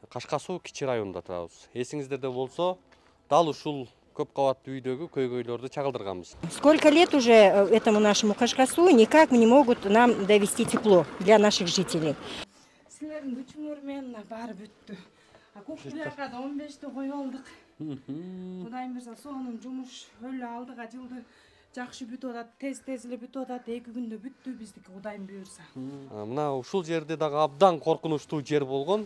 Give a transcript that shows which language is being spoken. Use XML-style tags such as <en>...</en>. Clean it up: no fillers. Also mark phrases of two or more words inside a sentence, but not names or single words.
<ky>Кашка Суу кичи районунда турабыз. Эсиңиздерде болсо, дал ушул көп кабаттуу үйдөгү көйгөйлөрдү чагылдырганбыз.</ky> <ru>Сколько лет уже этому нашему Кашкасу никак не могут нам довести тепло для наших жителей.</ru> <ky>Силердин күчүңөр менен баары бүттү. Кухняга да 15-те коёлдук. Кудайым берсе, сонун жумуш өлө алдыга жылды жакшы бүтүп атат, тез эле бүтүп атат. 2 күндө бүттү биздики, Кудайым буйрса. Мына ушул жерде дагы абдан коркунучтуу жер болгон.</ky>